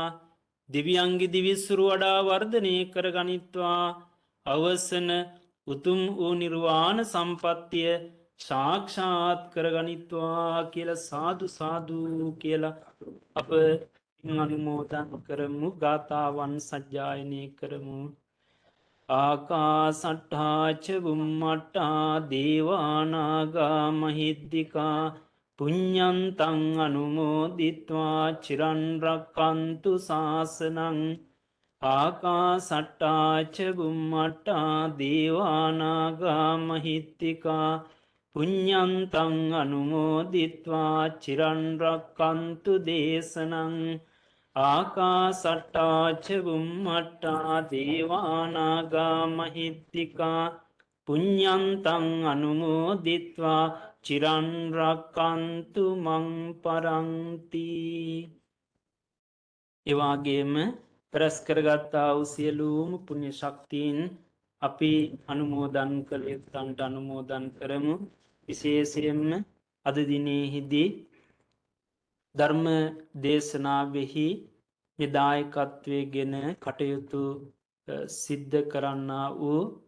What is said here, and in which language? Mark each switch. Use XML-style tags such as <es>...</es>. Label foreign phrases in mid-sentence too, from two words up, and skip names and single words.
<si>දෙවියන්ගේ දිවිසුරු වඩා වර්ධනය කරගනිත්වා. අවසන උතුම් වූ නිර්වාණ සම්පත්තිය සාක්ෂාත් කරගනිත්වා කියලා සාදු සාදු කියලා අප පින් අනුමෝදන් කරමු. ගාථාවන් සජ්ජායනය කරමු.</si> <pi>ආකාසට්ඨා ච බුම්මට්ඨා දේවානාගා මහිද්దికා පුඤ්ඤන්තං අනුමෝදිත්වා චිරන් රක්칸තු ශාසනං. ආකාසට්ඨා ච බුම්මට්ඨා දේවානාගා මහිද්దికා පුඤ්ඤන්තං අනුමෝදිත්වා චිරන් රක්칸තු දේශනං. ආකාසට්ඨා ච බුම්මට්ඨා දේවානාගා මහිද්దికා පුඤ්ඤන්තං අනුමෝදිත්වා චිරන් රක්칸තු මං පරන්ති.</pi> <si>එවාගේම රැස් කරගත්තා වූ සියලුම පුණ්‍ය ශක්තියින් අපි අනුමෝදන් කළ යුත්තන්ට අනුමෝදන් කරමු. විශේෂයෙන්ම අද දිනෙහිදී ධර්ම දේශනාවෙහි දායකත්වයේ ගෙන කටයුතු සිද්ධ කරන්නා වූ</si>